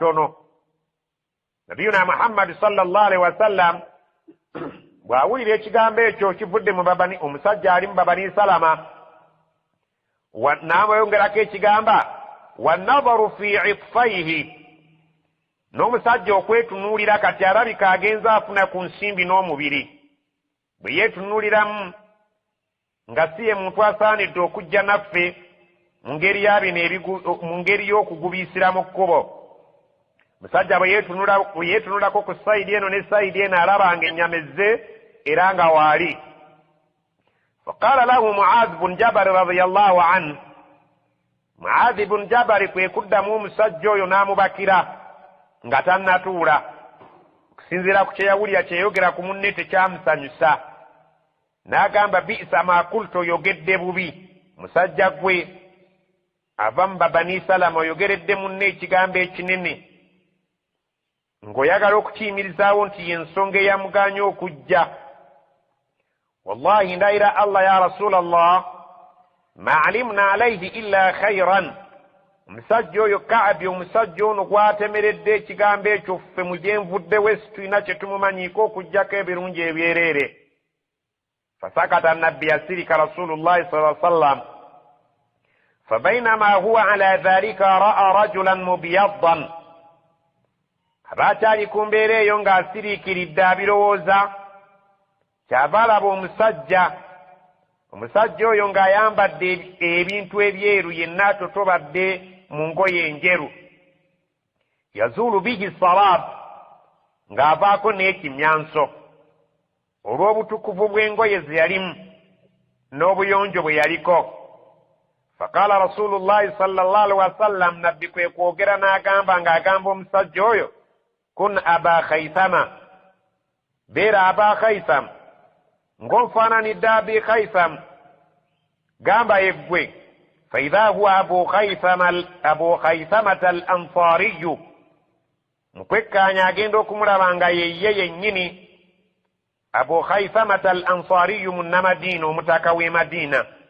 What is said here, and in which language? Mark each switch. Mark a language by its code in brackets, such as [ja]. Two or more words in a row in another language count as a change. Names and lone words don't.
[lg] tono. Nabiyuna Muhammad sallallahu alaihi wasallam bw'awulira ekigambo ekyo kivudde mu babani omusajja ali mu babani Salama n'amayongerako ekigamba [ar] والنظر في عطفيه, [lg] n'omusajja okwetunuulira kati alabika agenza afuna ku nsimbi n'omubiri. Bwe yeetunuuliramu nga si ye muntu asaanidde okujja naffe mu ngeri y'okugubiisira mu kkubo. Musajja bwe yeetunulako ku sayidi eno ne sayidi eno alaba nga ennyama ezze era nga waali. [ar] فقال له [lg] Mu'aadh bun Jabal [ar] رضي الله عنه, [lg] Mu'aadh bun Jabal kwe kuddamu omusajja oyo n'amubakira nga tannatuula. Okusinziira ku kye yawulira kyeyogera ku munne tekyamusanyusa. N'agamba [ar] بئس ما قلت, [lg] oyogedde bubi. Musajja gwe ava mu Bani Salama oyogeredde munne ekigambo ekinene ng'oyagala okukiyimirizaawo nti y'ensonga eyamuganya okujja. [ar] Wallahi ndayira Allah يا رسول الله ما علمنا عليه إلا خيرا. [lg] Omusajja oyo Ka'bi, omusajja ono gwatemeredde ekigambo ekyo ffe mu gye nvuddewo situlina kye tumumanyiiko okuggyako ebirungi ebyereere. [ar] Fasakata [lg] nabbi yasirika [ar] رسول الله صلى الله عليه وسلم. فبينما هو على ذلك رأى رجلا مبيضا. [lg] Abakyali ku mbeera eyo ng'asiriikiridde abirowooza, kyava alaba omusajja oyo ng'ayambadde ebintu ebyeru, yenna atotobadde mu ngoye enjeru. [ar] يزول به السراب, [lg] ng'avaako n'ekimyanso olw'obutukuvu bw'engoye ze yalimu n'obuyonjo bwe yaliko. [ar] فقال رسول الله صلى الله عليه وسلم, [lg] nabbi kwe kwogera n'agamba ng'agamba omusajja oyo, [ar] كن أبا خيثمة, [lg] beera aba Khaytham, ng'onfaananidde abi Khaytham, gamba yeggwe. [ar] فإذا هو أبو خيثمة الأنصاري, [lg] mukwekkaanya agenda okumulaba nga ye yennyini Abu Khaythamata al-Ansariyu munnamadiina, omutaka w'e Madiina.